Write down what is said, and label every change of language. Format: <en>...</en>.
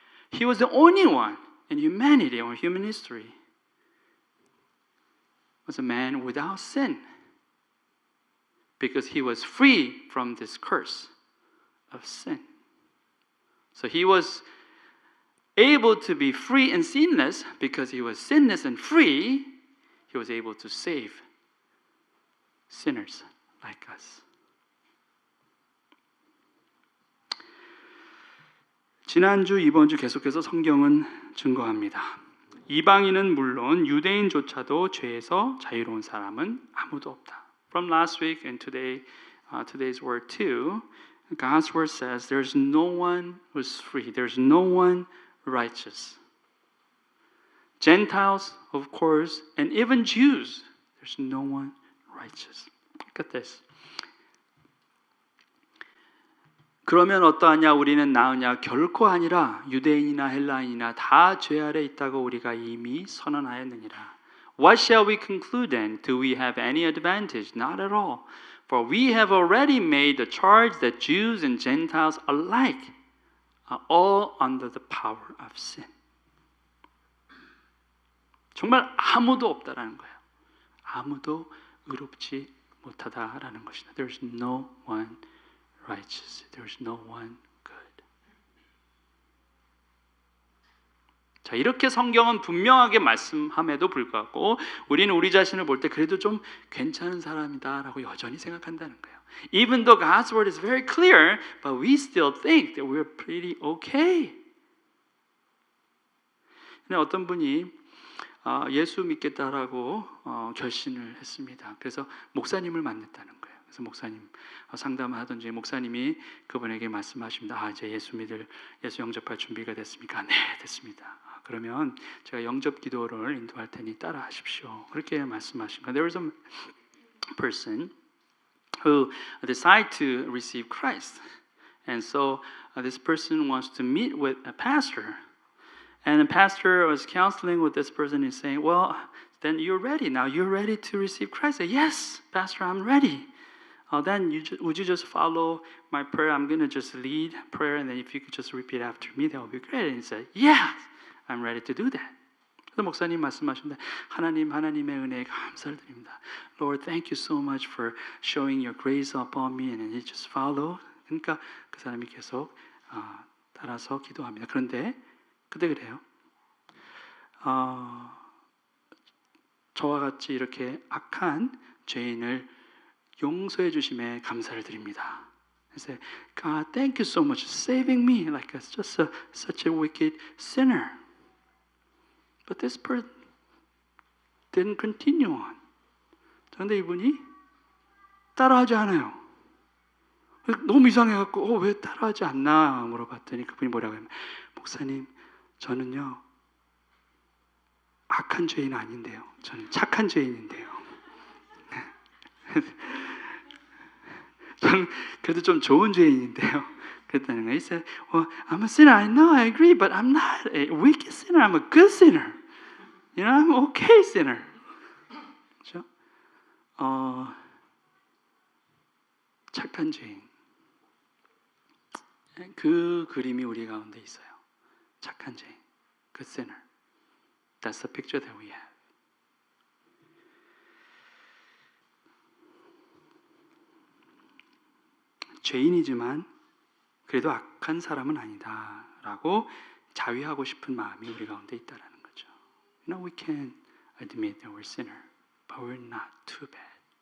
<en>He was the only one in humanity or human history was a man without sin because He was free from this curse of sin. So He was able to be free and sinless because He was sinless and free. He was able to save sinners like us.</en> <ko>지난주, 이번주 계속해서 성경은 증거합니다. 이방인은 물론 유대인조차도 죄에서 자유로운 사람은 아무도 없다.</ko> <en>From last week and today, today's word too, God's word says there's no one who's free. There's no one righteous. Gentiles, of course, and even Jews, there's no one righteous. Look at this.</en> <ko>그러면 어떠하냐? 우리는 나으냐? 결코 아니라 유대인이나 헬라인이나 다 죄 아래 있다고 우리가 이미 선언하였느니라.</ko> <en>What shall we conclude then? Do we have any advantage? Not at all. For we have already made the charge that Jews and Gentiles alike are all under the power of sin.</en> <ko>정말 아무도 없다라는 거예요. 아무도 의롭지 못하다라는 것이다.</ko> <en>There's no one righteous. There's no one good.</en> <ko>자, 이렇게 성경은 분명하게 말씀함에도 불구하고 우리는 우리 자신을 볼 때 그래도 좀 괜찮은 사람이다라고 여전히 생각한다는 거예요.</ko> <en>Even though God's word is very clear, but we still think that we're pretty okay.</en> <ko>근데 어떤 분이 예수 믿겠다라고 결심을 했습니다. 그래서 목사님을 만났다는 거예요. 그래서 목사님 상담을 하던 중에 목사님이 그분에게 말씀하십니다. 이제 예수 영접할 준비가 됐습니까? 네, 됐습니다. 그러면 제가 영접 기도를 인도할 테니 따라하십시오. 그렇게 말씀하신 거예요.</ko> <en>There was a person who decided to receive Christ. And so this person wants to meet with a pastor. And the pastor was counseling with this person and saying, well, then you're ready now. You're ready to receive Christ. I said, yes, Pastor, I'm ready. Then would you just follow my prayer? I'm going to just lead prayer. And then if you could just repeat after me, that would be great. And he said, yes, I'm ready to do that.</en> <ko>그래서 목사님 말씀하신다. 하나님의 은혜에 감사를 드립니다.</ko> <en>Lord, thank you so much for showing your grace upon me. And he just followed.</en> <ko>그러니까 그 사람이 계속 따라서 기도합니다. 그런데 그래요. 저와 같이 이렇게 악한 죄인을 용서해 주심에 감사를 드립니다. 그래서</ko> <en>God, thank you so much for saving me like just such a wicked sinner. But this person didn't continue on.</en> <ko>그런데 이분이 따라하지 않아요. 너무 이상해갖고 왜 따라하지 않나 물어봤더니 그분이 뭐라고 하면 목사님 저는요 악한 죄인 아닌데요. 저는 착한 죄인인데요. 저는 그래도 좀 좋은 죄인인데요. 그랬다는 거예요.</ko> <en>He said, well, I'm a sinner. I know, I agree, but I'm not a wicked sinner. I'm a good sinner. You know, I'm okay sinner.</en> <ko>그렇죠? 착한 죄인. 그 그림이 우리 가운데 있어요. 착한 죄인,</ko> <en>good sinner. That's the picture that we have.</en> <ko>죄인이지만 그래도 악한 사람은 아니다라고 자위하고 싶은 마음이 우리 가운데 있다라는 거죠.</ko> <en>You know, we can admit that we're sinner, but we're not too bad.</en>